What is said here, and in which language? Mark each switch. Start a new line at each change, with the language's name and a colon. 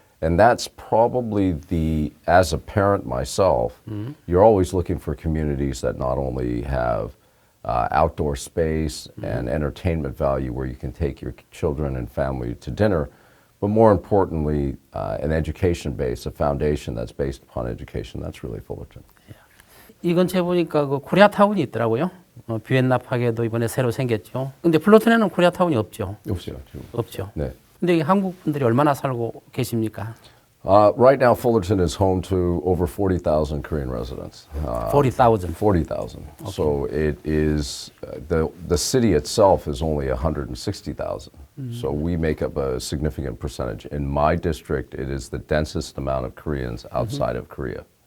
English: And that's probably as a parent myself, you're always looking for communities that not only have outdoor space and entertainment value where you can take your children and family to dinner, but more importantly, an education base, a foundation that's based upon education. That's really Fullerton.
Korean: 이 근처에 보니까 그 코리아타운이 있더라고요. 비엔나파게도 이번에 새로 생겼죠. 근데 플러튼에는 코리아타운이 없죠. 없어요. 없죠. 네. 근데 한국 분들이 얼마나 살고 계십니까?
English: Right now, Fullerton is home to over 40,000 Korean residents. 40,000. 40,000. Okay. So it is, the city itself is only 160,000. So we make up a significant percentage. In my district, it is the densest amount of Koreans outside of Korea.